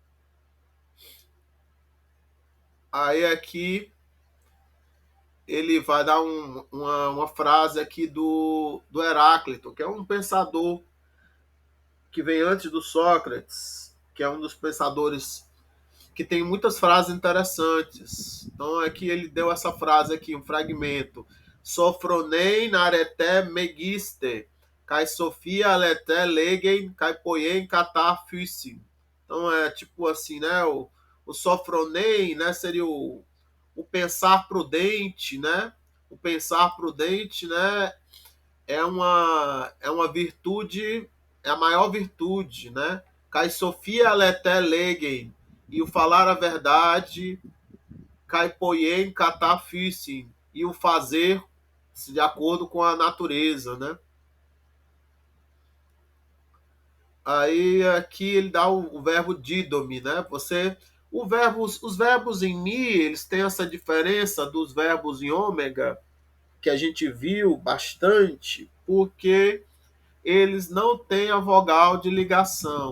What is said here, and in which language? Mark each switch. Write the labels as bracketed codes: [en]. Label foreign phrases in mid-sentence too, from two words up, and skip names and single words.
[pt] Aí aqui ele vai dar uma frase aqui do Heráclito, que é um pensador que vem antes do Sócrates, que é um dos pensadores que tem muitas frases interessantes. Então aqui ele deu essa frase aqui, um fragmento. [el] σωφρονεῖν ἀρετὴ μεγίστη, καὶ σοφίη ἀληθέα λέγειν καὶ ποιεῖν κατὰ φύσιν. [pt] Então é tipo assim, né? O sofronei, né, seria o pensar prudente, né? O pensar prudente, né, é uma virtude, é a maior virtude, né? [el] καὶ σοφίη ἀληθέα λέγειν, [pt] e o falar a verdade, [el] καὶ ποιεῖν κατὰ φύσιν, [pt] e o fazer de acordo com a natureza, né? Aí aqui ele dá o verbo didomi, né? Os verbos em mi, eles têm essa diferença dos verbos em ômega, que a gente viu bastante, porque eles não têm a vogal de ligação.